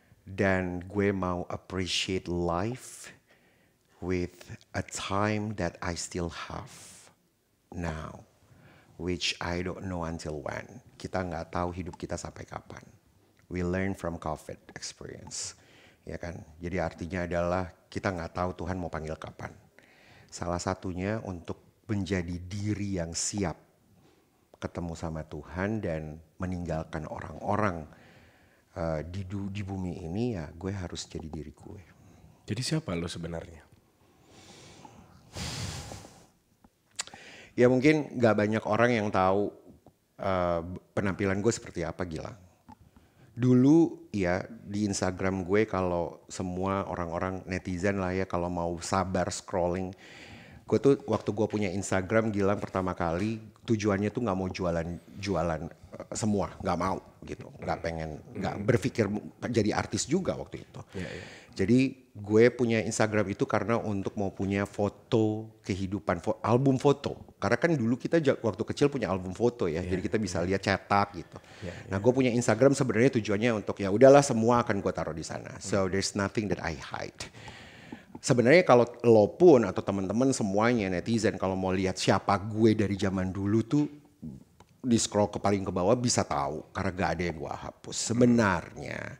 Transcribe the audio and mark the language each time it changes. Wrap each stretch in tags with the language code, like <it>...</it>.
<id>Dan gue mau</id> <en>appreciate life with a time that I still have now. Which I don't know until when.</en> <id>Kita nggak tahu hidup kita sampai kapan.</id> <en>We learn from COVID experience.</en> <id>Ya kan, jadi artinya adalah kita nggak tahu Tuhan mau panggil kapan. Salah satunya untuk menjadi diri yang siap ketemu sama Tuhan dan meninggalkan orang-orang di bumi ini, ya gue harus jadi diri gue. Jadi siapa lo sebenarnya? Ya mungkin nggak banyak orang yang tahu penampilan gue seperti apa Gilang. Dulu ya di Instagram gue kalau semua orang-orang netizen lah ya kalau mau sabar scrolling. Gue tuh waktu gue punya Instagram Gilang pertama kali tujuannya tuh nggak mau jualan semua, nggak mau gitu, nggak berpikir jadi artis juga waktu itu. Jadi gue punya Instagram itu karena untuk mau punya foto kehidupan, album foto. Karena kan dulu kita waktu kecil punya album foto ya, jadi kita bisa lihat cetak gitu. Nah gue punya Instagram sebenarnya tujuannya untuk ya udahlah semua akan gue taruh di sana.</id> <en>So there's nothing that I hide.</en> <id>Sebenarnya kalau lo pun atau teman-teman semuanya netizen kalau mau lihat siapa gue dari zaman dulu tuh di scroll paling ke bawah bisa tahu karena gak ada yang gue hapus sebenarnya.</id>